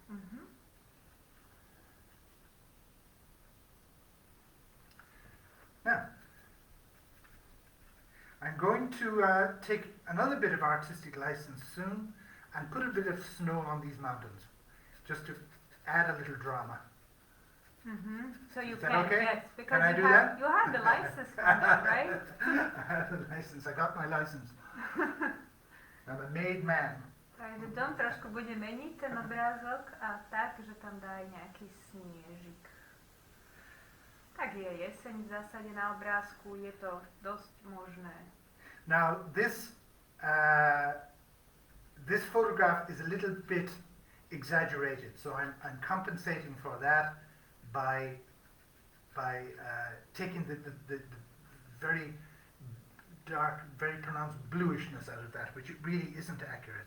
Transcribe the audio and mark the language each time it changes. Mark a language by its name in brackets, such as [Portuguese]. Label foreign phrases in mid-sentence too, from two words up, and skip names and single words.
[English] Now, I'm going to take another bit of artistic license soon and put a bit of snow on these mountains, just to add a little drama. So you Is that can, okay? yes, because Can I do that? you have the license for that, right? I have the license. I got my license. I'm a made man. [Slovak] Takže John trošku bude meniť ten obrázok a tak, že tam dá aj nejaký sniežik. Tak je jeseň v zásade na obrázku, je to dosť možné. [English] Now this this photograph is a little bit exaggerated, so I'm compensating for that by taking the very dark, very pronounced bluishness out of that, which it really isn't accurate.